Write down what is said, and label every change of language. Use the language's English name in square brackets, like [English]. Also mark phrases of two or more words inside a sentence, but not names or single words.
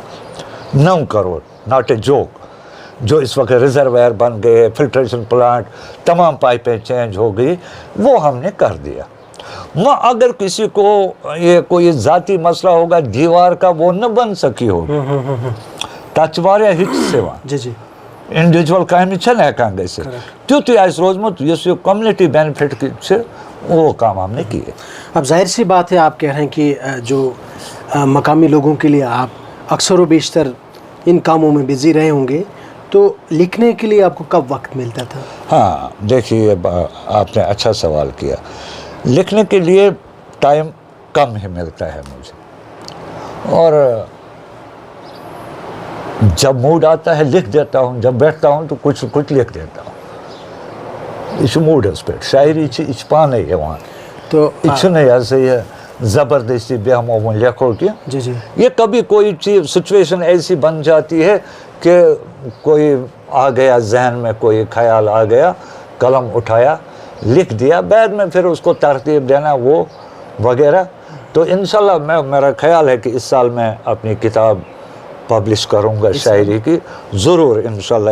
[Urdu] 9 کروڑ، [English] not a joke. [Urdu] جو اس وقت ریزروائر بن گئے، فلٹریشن پلانٹ، تمام پائپیں چینج ہو گئی، وہ ہم نے کر دیا. اگر کسی کو یہ کوئی ذاتی مسئلہ ہوگا دیوار کا، وہ نہ بن سکی ہوگی. [Kashmiri] تَتھ واریاہ ہچ سِوان. [Urdu] جی جی [Kashmiri] انڈیویجول کامہِ چھَنہٕ ہٮ۪کان گٔژھِتھ. تیُتُے آسہِ روزمُت یُس یہ [English] community benefit [Kashmiri] چھِ، [Urdu] وہ کام ہم نے کیے. اب ظاہر سی بات ہے، آپ کہہ رہے ہیں کہ جو مقامی لوگوں کے لیے آپ اکثر و بیشتر ان کاموں میں بزی رہے ہوں گے، تو لکھنے کے لیے آپ کو کب وقت ملتا تھا؟ ہاں دیکھیے، آپ نے اچھا سوال کیا. لکھنے کے لیے ٹائم کم ہی ملتا ہے مجھے، اور جب موڈ آتا ہے لکھ دیتا ہوں. جب بیٹھتا ہوں تو کچھ لکھ دیتا ہوں. [Kashmiri] یہ چھُ موڈس پہ. شاعری چھِ یہِ چھِ پانے یِوان. تو یہ چھُنہٕ یہِ ہسا یہ زبردستی بیہمو وۄنۍ لیکھو کہ. [Urdu] جی جی یہ کبھی کوئی چیز سچویشن ایسی بن جاتی ہے کہ کوئی آ گیا ذہن میں، کوئی خیال آ گیا، قلم اٹھایا، لکھ دیا. بعد میں پھر اس کو ترتیب دینا وہ وغیرہ. تو انشاءاللہ میرا خیال ہے کہ اس سال میں اپنی کتاب پبلش کروں گا شاعری کی ضرور انشاءاللہ.